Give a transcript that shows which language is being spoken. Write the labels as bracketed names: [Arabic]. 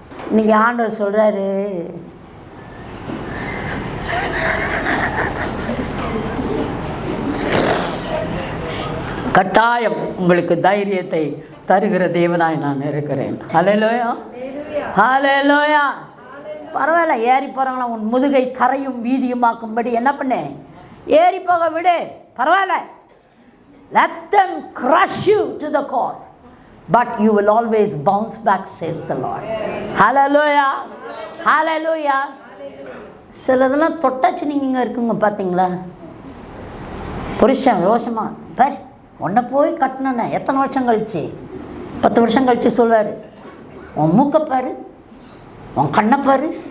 [Tamil] இன்னைக்கு ஆண்டவர் சொல்கிறாரு, கட்டாயம் உங்களுக்கு தைரியத்தை தருகிற தேவனாய் நான் இருக்கிறேன். ஹல்லேலூயா, ஹல்லேலூயா. பரவாயில்ல, ஏறி போகிறாங்களா, உன் முதுகை தரையும் வீதியுமாக்கும்படி என்ன பண்ணேன், ஏறி போக விடு, பரவாயில்ல. [English] let them crush you to the core, but you will always bounce back, says the Lord. [Tamil] ஹல்லேலூயா, ஹல்லேலூயா. சிலதெல்லாம் தொட்டாச்சு நீங்கள் இருக்குங்க பார்த்தீங்களா, புருஷன் ரோஷமா பார், உன்னை போய் கட்டினேன் எத்தனை வருஷம் கழிச்சு, 10 வருஷம் கழிச்சு சொல்வார், உன் மூக்கைப்பாரு, உன் கண்ணைப்பாரு.